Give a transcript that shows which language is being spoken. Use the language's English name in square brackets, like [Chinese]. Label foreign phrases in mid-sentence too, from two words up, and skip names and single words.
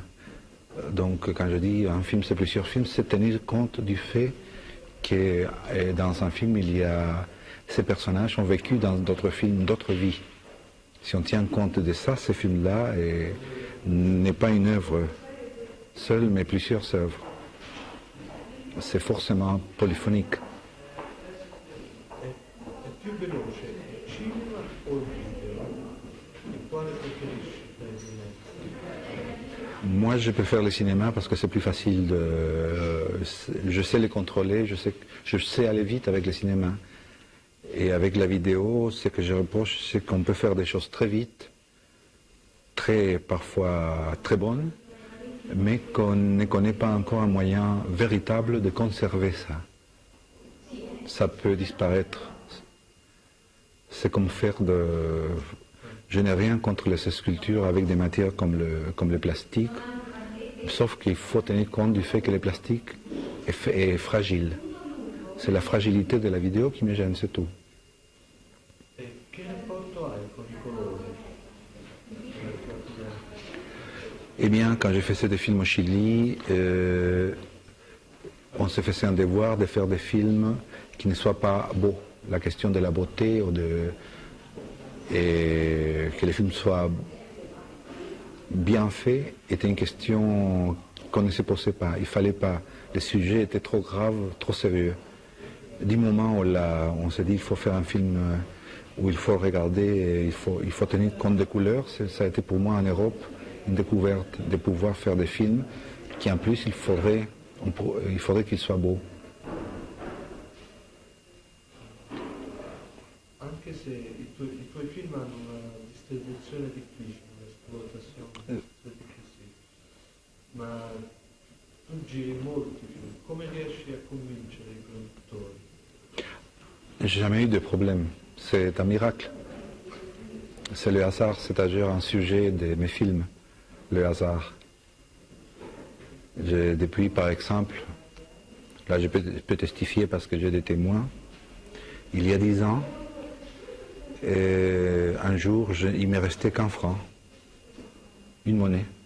[French] Donc, quand je dis un film, c'est plusieurs films, c'est tenir compte du fait que dans un film, ces personnages ont vécu dans d'autres films, d'autres vies. Si on tient compte de ça, ce film-là n'est pas une œuvre seul, mais plusieurs œuvres. C'est forcément polyphonique. [Italian] È più veloce il cinema o il video? E quale preferisci tra i due? [French] Moi, je préfère le cinéma parce que c'est plus facile je sais les contrôler, je sais aller vite avec le cinéma. Et avec la vidéo, ce que je reproche, c'est qu'on peut faire des choses très vite, parfois très bonnes, mais qu'on ne connaît pas encore un moyen véritable de conserver ça. Ça peut disparaître. C'est comme Je n'ai rien contre les sculptures avec des matières comme le plastique, sauf qu'il faut tenir compte du fait que le plastique est fragile. C'est la fragilité de la vidéo qui me gêne, c'est tout. [Italian] E che rapporto hai con i colori? [French] Eh bien, quand j'ai fait des films au Chili, on se faisait un devoir de faire des films qui ne soient pas beaux. La question de la beauté et que les films soient bien faits était une question qu'on ne se posait pas. Il fallait pas. Le sujet était trop grave, trop sérieux. Du moment où on s'est dit qu'il faut faire un film où il faut regarder, il faut tenir compte des couleurs, ça a été pour moi en Europe une découverte de pouvoir faire des films qui en plus il faudrait qu'ils soient beaux. [Italian] Anche se i tuoi film hanno una distribuzione difficile, un'esplotazione difficile, ma tu giri molti film, come riesci a convincere i produttori? [French] J'ai jamais eu de problème, c'est un miracle. C'est le hasard, c'est-à-dire un sujet de mes films, le hasard. Depuis, par exemple, là je peux testifier parce que j'ai des témoins, il y a 10 ans, un jour, il m'est resté qu'un franc, une monnaie.